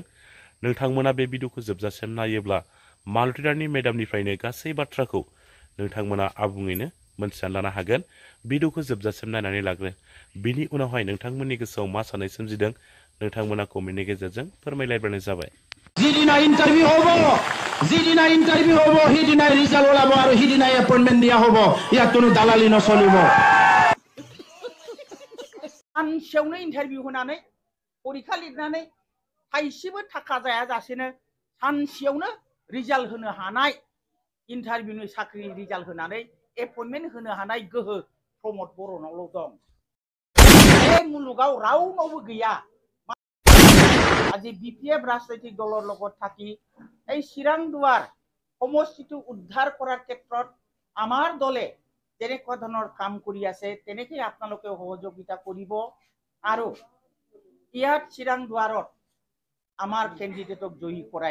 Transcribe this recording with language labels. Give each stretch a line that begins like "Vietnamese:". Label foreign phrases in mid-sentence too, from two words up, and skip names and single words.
Bodo: नोंथांमोना बे भिडिअखौ जोबजासिम नायोब्ला मालती रानी मेडामनिफ्रायनो गासै बाथ्राखौ नोंथांमोना आबुङैनो मोनथिनानै लानो हागोन। भिडिअखौ जोबजासिम नायनानै लाग्रो। बिनि उनावहाय नोंथांमोननि गोसोआव मा साननाय सोमजिदों नोंथांमोना कमेन्टनि गेजेरजों फोरमायलायबानो जाबाय।
Assamese: जिदिना इन्टारभिউ হ'ব সিদিনা ৰিজাল্ট ওলাব আৰু সিদিনা এপইণ্টমেণ্ট দিয়া হ'ব। ইয়াত কোনো দালালি নচলিব।
Bodo: सानसेयावनो इन्टारभिउ होनानै परीक्षा लिरनानै थाइसेबो थाखा जायाजासेनो सानसेयावनो रिजाल्ट होनो हानाय इन्टारभिउनि साख्रि रिजाल्ट होनानै एपइन्टमेन्ट होनो हानाय गोहो प्रमद बर'नावल' दं। बे मुलुगाव रावनावबो गैया।
Assamese: আজি বিপিএফ রাজনৈতিক দলৰ লগত থাকি এই চিৰাং দুৱাৰ সমষ্টিটো উদ্ধাৰ কৰাৰ ক্ষেত্ৰত আমাৰ দলে যেনেকুৱা ধৰণৰ কাম কৰি আছে তেনেকৈ আপোনালোকে সহযোগিতা কৰিব আৰু ইয়াত চিৰাং দুৱাৰত আমাৰ কেণ্ডিডেটক জয়ী কৰাই